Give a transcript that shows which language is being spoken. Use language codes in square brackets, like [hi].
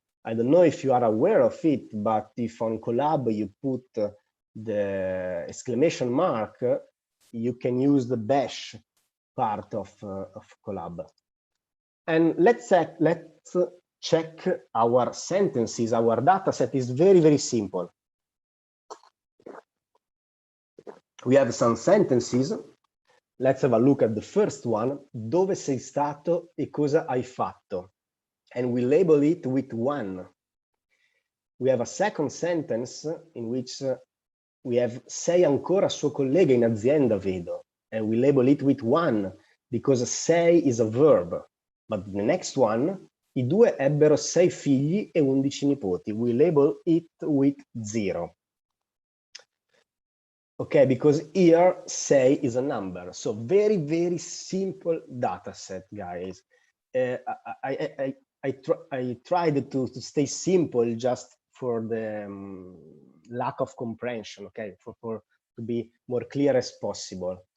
[en] I don't know if you are aware of it, but if on Colab you put the exclamation mark, you can use the bash part of Colab. And let's check our sentences. Our data set is very, very simple. We have some sentences. Let's have a look at the first one. [it] Dove sei stato e cosa hai fatto? [en] And we label it with 1. We have a second sentence in which we have [it] sei ancora suo collega in azienda, vedo. [en] And we label it with 1 because sei is a verb. But the next one, [it] i due ebbero 6 figli e 11 nipoti. [en] We label it with 0. Okay, because here say is a number. So very, very simple data set, guys. I tried to stay simple just for the lack of comprehension, okay, to be more clear as possible.